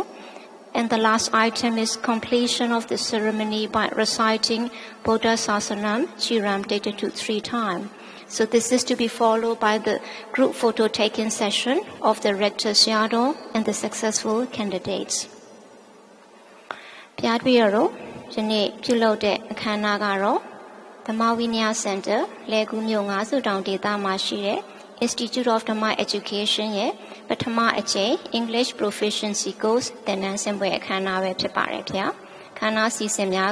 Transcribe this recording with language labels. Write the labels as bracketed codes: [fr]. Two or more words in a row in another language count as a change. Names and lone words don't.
[en] And the last item is completion of the ceremony by reciting Buddha Sasanam Chiram Datatut 3 times. So this is to be followed by the group photo taking session of the Rector Sayadaw and the successful candidates. [my] ပြပြရတော့ယနေ့ပြုလုပ်တဲ့အခမ်းအနားကတော့ဓမ္မဝိနည်းစင်တာလဲကူးမြို့ငါးစုတောင်ဒေသမှာရှိတဲ့ Institute of Dhamma Education ရဲ့ပထမအကြိမ် English Proficiency Course သင်တန်းဆင်းပွဲအခမ်းအနားပဲဖြစ်ပါတယ်ဗျာခမ်းနားစီစဉ်များ